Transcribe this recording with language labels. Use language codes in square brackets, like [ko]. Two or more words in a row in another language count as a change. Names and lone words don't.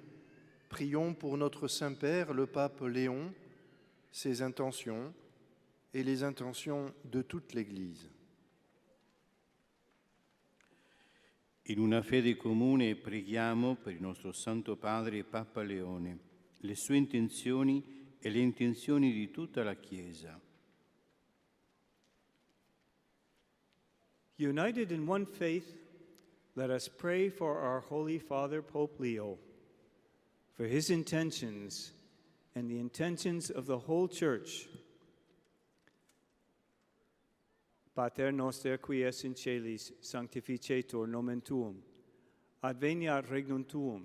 [fr] prions pour notre Saint-Père, le pape Léon, ses intentions et les intentions de toute l'Église. [it] In una fede comune preghiamo per il nostro Santo Padre Papa Leone, le sue intenzioni e le intenzioni di tutta la Chiesa. [en] United in one faith, let us pray for our Holy Father, Pope Leo, for his intentions and the intentions of the whole Church. [la] Pater noster qui es in celis, sanctificetur nomen tuum. Adveniat regnum tuum.